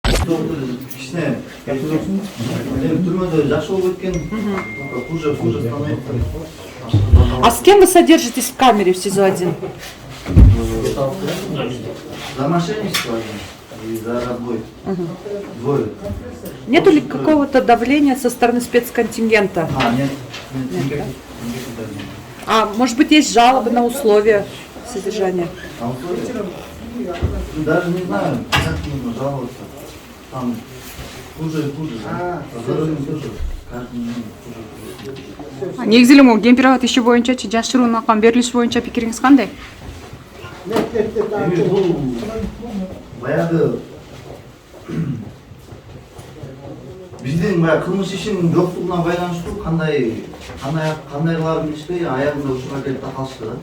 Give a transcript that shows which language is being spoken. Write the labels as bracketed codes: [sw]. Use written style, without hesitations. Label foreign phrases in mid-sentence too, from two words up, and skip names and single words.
[ky] кичине түрмөдө жакшы болуп кеткен, [ru] хуже становится. А с кем вы содержитесь в камере в СИЗО-1? За мошенничество и за разбой. Двое. Нету ли какого-то давления со стороны спецконтингента? Нет. Да? А может быть есть жалобы на условия содержания? А условия? Даже не знаю, как нужно жаловаться. Там хуже и хуже. По здоровью тоже. Каждый день хуже. [ky] Негизи эле могу кемпирабад иши боюнча жашыруун макам берилиш боюнча пикириңиз кандай? Бул баягы биздин баягы кылмыш ишинин жоктугуна байланыштуу кандайларын билишпей аягында ушуга келип такалышты да.